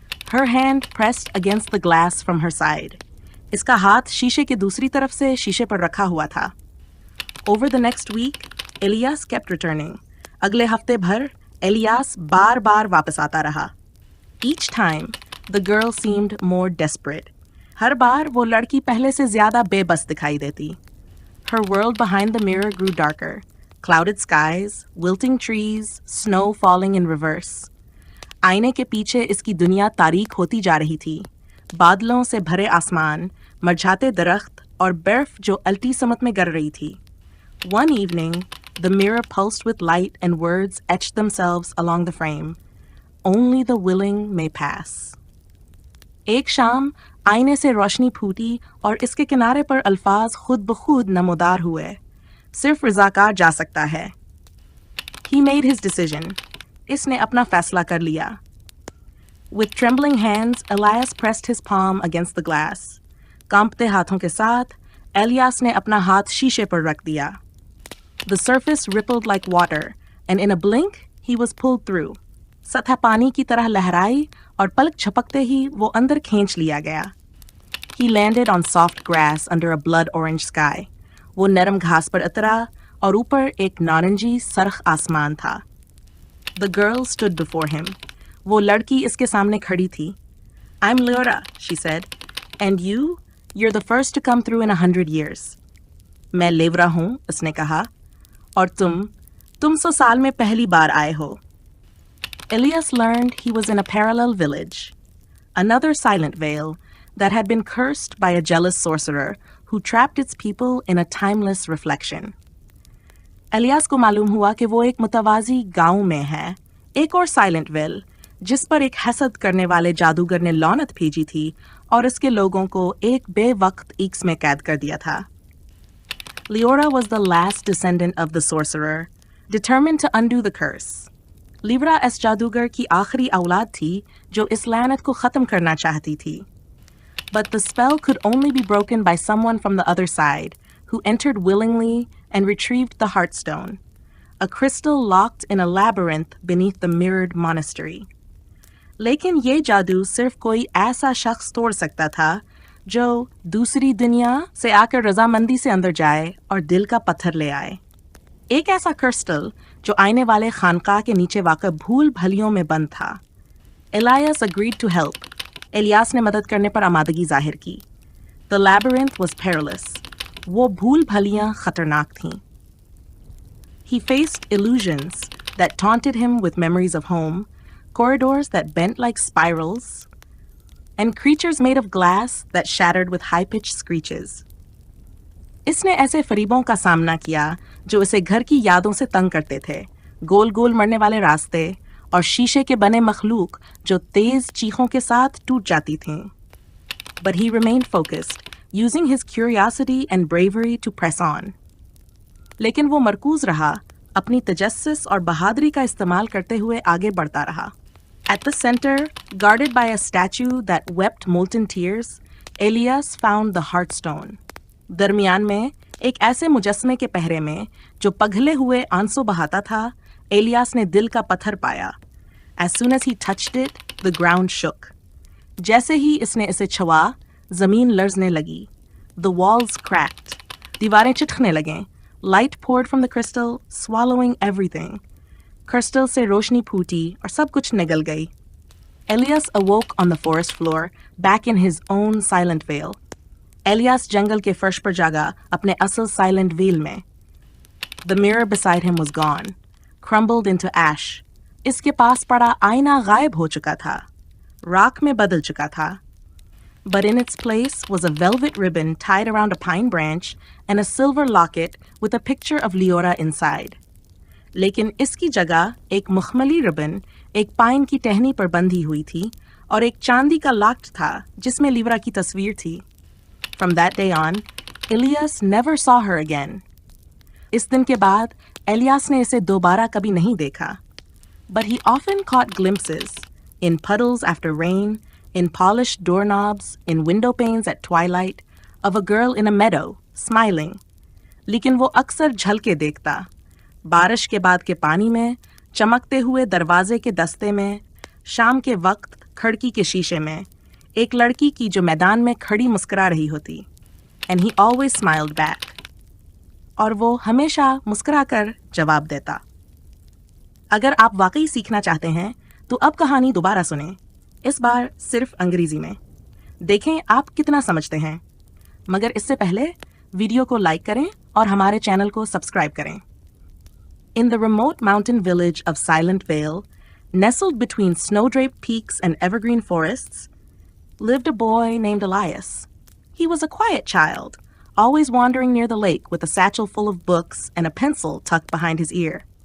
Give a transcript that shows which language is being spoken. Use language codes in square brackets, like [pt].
[en] Her hand pressed against the glass from her side. [hi] इसका हाथ शीशे के दूसरी तरफ से शीशे पर रखा हुआ था. [en] Over the next week, Elias kept returning. [hi] अगले हफ्ते भर एलियास बार-बार वापस आता रहा. [en] Each time, the girl seemed more desperate. [hi] हर बार वो लड़की पहले से ज्यादा बेबस दिखाई देती. [en] Her world behind the mirror grew darker. Clouded skies, wilting trees, snow falling in reverse. [hi] आईने के पीछे इसकी दुनिया तारीक होती जा रही थी. बादलों से भरे आसमान, मरझाते दरख्त और बर्फ जो अल्टी समत में गर रही थी. [en] One evening, the mirror pulsed with light and words etched themselves along the frame. Only the willing may pass. [hi] एक शाम आईने से रोशनी फूटी और इसके किनारे पर अल्फाज खुद ब खुद नमोदार हुए. सिर्फ रज़ाकार जा सकता है. [en] He made his decision. [hi] इसने अपना फैसला कर लिया. [en] With trembling hands, Elias pressed his palm against the glass. [hi] कांपते हाथों के साथ, एलियास ने अपना हाथ शीशे पर रख दिया. [en] The surface rippled like water, and in a blink, he was pulled through. [hi] सतह पानी की तरह लहराई और पलक झपकते ही वो अंदर खींच लिया गया. [en] He landed on soft grass under a blood orange sky. [hi] वो नरम घास पर उतरा और ऊपर एक नारंगी सरख आसमान था. [en] The girl stood before him. [hi] वो लड़की इसके सामने खड़ी थी. [en] I'm Leora, she said. And you're the first to come through in 100 years. [hi] मैं लेवरा हूँ, उसने कहा, और तुम 100 साल में पहली बार आए हो. [en] Elias learned he was in a parallel village, another silent vale that had been cursed by a jealous sorcerer who trapped its people in a timeless reflection. [hi] Elias को मालूम हुआ कि वो एक मुतवाज़ी गांव में है, एक और साइलेंट वेल, जिस पर एक हसद करने वाले जादूगर ने लौनत भेजी थी और इसके लोगों को एक बेवक्त ईक्स में कैद कर दिया था. [en] Leora was the last descendant of the sorcerer, determined to undo the curse. [hi] लीवरा इस जादूगर की आखिरी औलाद थी जो इस लानत को ख़त्म करना चाहती थी. [en] But the spell could only be broken by someone from the other side, who entered willingly and retrieved the Heartstone, a crystal locked in a labyrinth beneath the mirrored monastery. [hi] लेकिन ये जादू सिर्फ कोई ऐसा शख्स तोड़ सकता था जो दूसरी दुनिया से आकर रजामंदी से अंदर जाए और दिल का पत्थर ले आए. एक ऐसा क्रिस्टल जो आने वाले खानका के नीचे वाक़ भूल भलियों में बंद था. [en] Elias agreed to help. [hi] Alias ने मदद करने पर आमादगी जाहिर की. [en] The labyrinth was perilous. [hi] वो भूल भलियां खतरनाक थीं. [en] He faced illusions that taunted him with memories of home, corridors that bent like spirals, and creatures made of glass that shattered with high-pitched screeches. [hi] इसने ऐसे फरीबों का सामना किया जो इसे घर की यादों से तंग करते थे, गोल गोल मरने वाले रास्ते और शीशे के बने मखलूक जो तेज चीखों के साथ टूट जाती थीं. [en] But he remained focused, using his curiosity and bravery to press on. [hi] लेकिन वो मरकूज रहा, अपनी तजस्सुस और बहादुरी का इस्तेमाल करते हुए आगे बढ़ता रहा. [en] At the center, guarded by a statue that wept molten tears, Elias found the Heartstone. [hi] दरमियान में एक ऐसे मुजस्मे के पहरे में जो पघले हुए आंसू बहाता था, एलियास ने दिल का पत्थर पाया. [en] As soon as he touched it, the ground shook. [hi] जैसे ही इसने इसे छुआ, जमीन लर्जने लगी. [en] The walls cracked. [hi] दीवारें चिटकने लगें. [en] Light poured from the crystal, swallowing everything. [hi] Crystal से रोशनी फूटी और सब कुछ निगल गई. [en] Elias awoke on the forest floor, back in his own silent vale. [hi] Elias जंगल के फर्श पर जागा अपने असल silent veil में. [en] The mirror beside him was gone, crumbled into ash. [hi] इसके पास पड़ा आईना गायब हो चुका था, राख में बदल चुका था. [en] But in its place was a velvet ribbon tied around a pine branch and a silver locket with a picture of Leora inside. [hi] लेकिन इसकी जगह एक मखमली रिबन एक पाइन की टहनी पर बंधी हुई थी और एक चांदी का लॉकेट था जिसमें लीवरा की तस्वीर थी. [en] From that day on, Elias never saw her again. [hi] इस दिन के बाद एलियास ने इसे दोबारा कभी नहीं देखा. [en] But he often caught glimpses, in puddles after rain, in polished doorknobs, in window panes at twilight, of a girl in a meadow, smiling. [hi] लेकिन वो अक्सर झलके देखता, बारिश के बाद के पानी में, चमकते हुए दरवाजे के दस्ते में, शाम के वक्त खिड़की के शीशे में, एक लड़की की जो मैदान में खड़ी मुस्कुरा रही होती. [en] And he always smiled back. [hi] और वो हमेशा मुस्कुराकर जवाब देता. अगर आप वाकई सीखना चाहते हैं तो अब कहानी दोबारा सुनें, इस बार सिर्फ अंग्रेजी में. देखें आप कितना समझते हैं. मगर इससे पहले वीडियो को लाइक करें और हमारे चैनल को सब्सक्राइब करें. [en] In the remote mountain village of Silent Vale, nestled between snow-draped peaks and evergreen forests, lived a boy named Elias. He was a quiet child, always wandering near the lake with a satchel full of books and a pencil tucked behind his ear.